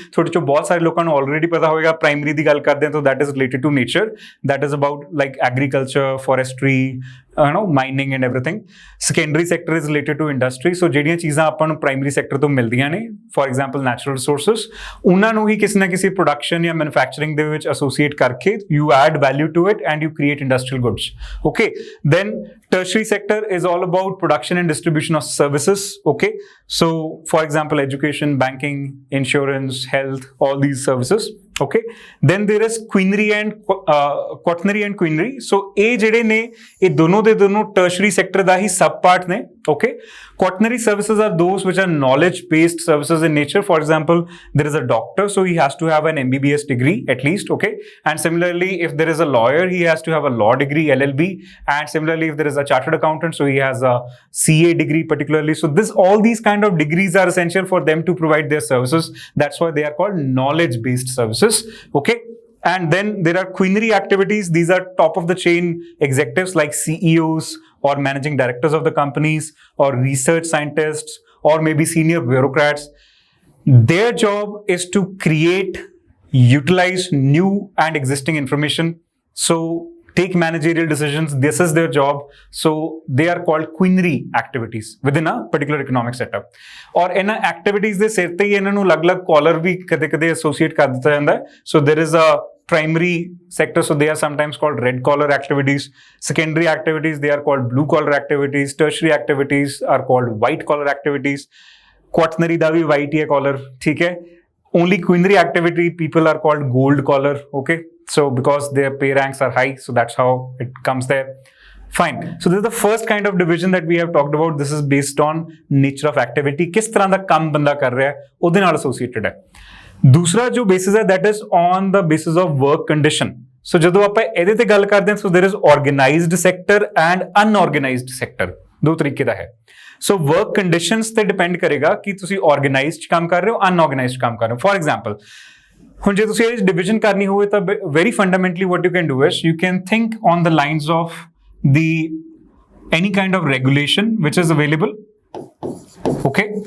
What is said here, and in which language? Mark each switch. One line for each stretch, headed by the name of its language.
Punjabi: ਤੁਹਾਡੇ ਚੋਂ ਬਹੁਤ ਸਾਰੇ ਲੋਕਾਂ ਨੂੰ ਆਲਰੇਡੀ ਪਤਾ ਹੋਵੇਗਾ। ਪ੍ਰਾਇਮਰੀ ਦੀ ਗੱਲ ਕਰਦੇ ਹਾਂ ਤਾਂ
English: That is related to nature, that is about like agriculture, forestry, mining and everything. Secondary sector is related to industry.
Punjabi: ਸੋ ਜਿਹੜੀਆਂ ਚੀਜ਼ਾਂ ਆਪਾਂ ਨੂੰ ਪ੍ਰਾਇਮਰੀ ਸੈਕਟਰ ਤੋਂ ਮਿਲਦੀਆਂ ਨੇ, ਫੋਰ ਐਗਜ਼ਾਮਪਲ ਨੈਚੁਰਲ ਰਿਸੋਰਸਿਸ, ਉਹਨਾਂ ਨੂੰ ਹੀ ਕਿਸੇ ਨਾ ਕਿਸੇ ਪ੍ਰੋਡਕਸ਼ਨ ਜਾਂ ਮੈਨੂਫੈਕਚਰਿੰਗ ਦੇ ਵਿੱਚ ਐਸੋਸੀਏਟ ਕਰਕੇ
English: You add value to it and you create industrial goods. Okay, then tertiary sector is all about production and distribution of services. Okay, so for example education, banking, insurance, health, all these services. Okay, then there is quinary and quaternary and quinary.
Punjabi: So ਇਹ ਜਿਹੜੇ ਨੇ ਇਹ ਦੋਨੋਂ ਦੇ ਦੋਨੋਂ tertiary sector ਦਾ ਹੀ sub part ਨੇ।
English: Okay, quaternary services are those which are knowledge based services in nature. For example, there is a doctor, so he has to have an MBBS degree at least. Okay, and similarly if there is a lawyer, he has to have a law degree, LLB, and similarly if there is a chartered accountant, so he has a CA degree particularly. So all these kind of degrees are essential for them to provide their services. That's why they are called knowledge based services. Okay, and then there are quinary activities. These are top of the chain executives like CEOs or managing directors of the companies or research scientists or maybe senior bureaucrats. Their job is to create, utilize new and existing information, so take managerial decisions. This is their job. So they are called quinary activities within a particular economic setup.
Punjabi: और इन activities ਦੇ ਸਿਰ ਤੇ ਹੀ ਇਹਨਾਂ ਨੂੰ ਅਲੱਗ-ਅਲੱਗ collar ਵੀ ਕਦੇ-ਕਦੇ associate ਕਰ ਦਿੱਤਾ ਜਾਂਦਾ ਹੈ.
English: So there is a primary sector, so they are sometimes called red collar activities. Secondary activities, they are called blue collar activities. Tertiary activities are called white collar activities.
Punjabi: Quaternary ਦਾ we white ਹੀ ਹੈ collar, ਠੀਕ ਹੈ.
English: Only quinary activity people are called gold collar, okay? So because their pay ranks are high, so that's how it comes there. Fine. So this is the first kind of division that we have talked about. This is based on nature of activity.
Hindi: किस तरह
Punjabi: ਦਾ ਕੰਮ ਬੰਦਾ ਕਰ ਰਿਹਾ ਹੈ, ਉਹਦੇ ਨਾਲ associated ਹੈ. ਦੂਸਰਾ ਜੋ
English: basis ਹੈ, that is on the basis of work condition.
Punjabi: So ਜਦੋਂ ਆਪਾਂ ਇਹਦੇ ਤੇ ਗੱਲ ਕਰਦੇ ਹਾਂ,
English: so there is organized sector and unorganized sector.
Punjabi: ਦੋ ਤਰੀਕੇ ਦਾ ਹੈ.
English: So work conditions
Punjabi: ਤੇ depend ਕਰੇਗਾ ਕਿ ਤੁਸੀਂ organized ਕੰਮ ਕਰ ਰਹੇ ਹੋ,
English: unorganized ਕੰਮ ਕਰ ਰਹੇ ਹੋ. For example,
Punjabi: ਹੁਣ ਜੇ ਤੁਸੀਂ ਇਹ division ਕਰਨੀ ਹੋਵੇ ਤਾਂ
English: very fundamentally what you can do is you can think on the lines of the any kind of regulation which is available, okay?